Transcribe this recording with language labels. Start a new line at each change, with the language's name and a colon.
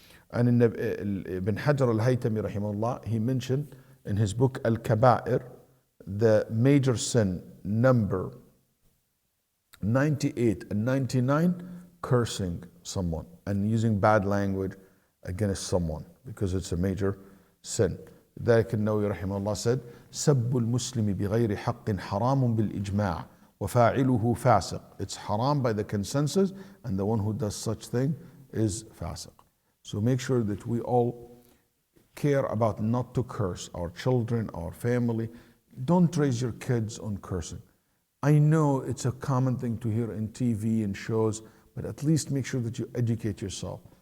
English: And in Ibn Hajar al-Haytami rahimahullah, he mentioned in his book Al-Kaba'ir, the major sin number 98 and 99, cursing someone and using bad language against someone, because it's a major sin.
Arabic: ذلك النووي رحمه الله
English: said,
Arabic: سب المسلم بغير حق حرام بالإجماع وفاعله فاسق.
English: It's haram by the consensus, and the one who does such thing is fasiq. So make sure that we all care about not to curse our children, our family. Don't raise your kids on cursing. I know it's a common thing to hear in TV and shows, but at least make sure that you educate yourself.